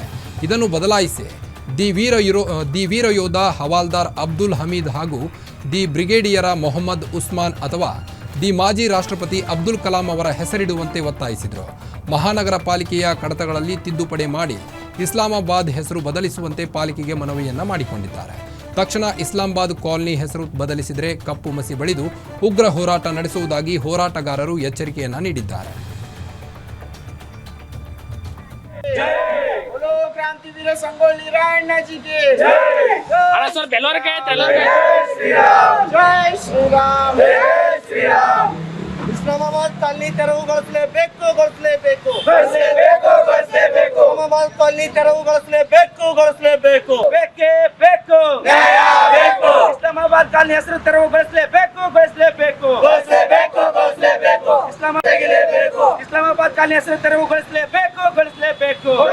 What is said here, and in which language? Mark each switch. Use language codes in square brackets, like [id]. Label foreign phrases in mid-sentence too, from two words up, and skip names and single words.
[kn] ಇದನ್ನು ಬದಲಾಯಿಸಿ ದಿ ವೀರ ಯೋಧ ಹವಾಲ್ದಾರ್ ಅಬ್ದುಲ್ ಹಮೀದ್ ಹಾಗೂ ದಿ ಬ್ರಿಗೇಡಿಯರ ಮೊಹಮ್ಮದ್ ಉಸ್ಮಾನ್ ಅಥವಾ ದಿ ಮಾಜಿ ರಾಷ್ಟ್ರಪತಿ ಅಬ್ದುಲ್ ಕಲಾಂ ಅವರ ಹೆಸರಿಡುವಂತೆ ಒತ್ತಾಯಿಸಿದರು. ಮಹಾನಗರ ಪಾಲಿಕೆಯ ಕಡತಗಳಲ್ಲಿ ತಿದ್ದುಪಡಿ ಮಾಡಿ ಇಸ್ಲಾಮಾಬಾದ್ ಹೆಸರು ಬದಲಿಸುವಂತೆ ಪಾಲಿಕೆಗೆ ಮನವಿಯನ್ನ ಮಾಡಿಕೊಂಡಿದ್ದಾರೆ. ತಕ್ಷಣ ಇಸ್ಲಾಮಾಬಾದ್ ಕಾಲನಿ ಹೆಸರು ಬದಲಿಸಿದರೆ ಕಪ್ಪು ಮಸಿ ಬಳಿದು ಉಗ್ರ ಹೋರಾಟ ನಡೆಸುವುದಾಗಿ ಹೋರಾಟಗಾರರು ಎಚ್ಚರಿಕೆಯನ್ನ ನೀಡಿದ್ದಾರೆ. [hi] क्रांतिवीर संगोली रायण्णा जी के जय श्री राम [kn] ಇಸ್ಲಾಮಾಬಾದ್ ಕಾಲನಿ ತೆರವುಗೊಳಿಸಲೇಬೇಕು ಇಸ್ಲಾಮಾಬಾದ್ ಕಾಲನಿ ತೆರವುಗೊಳಿಸಲೇಬೇಕು ಬೇಕೇ ಬೇಕು ಇಸ್ಲಾಮಾಬಾದ್ ಕಾಲನಿ ಹೆಸರು ತೆರವುಗೊಳಿಸಲೇಬೇಕು ಇಸ್ಲಾಮಾಬಾದ್ ಕಾಲನಿ ಹೆಸರು ತೆರವುಗೊಳಿಸಲೇಬೇಕು.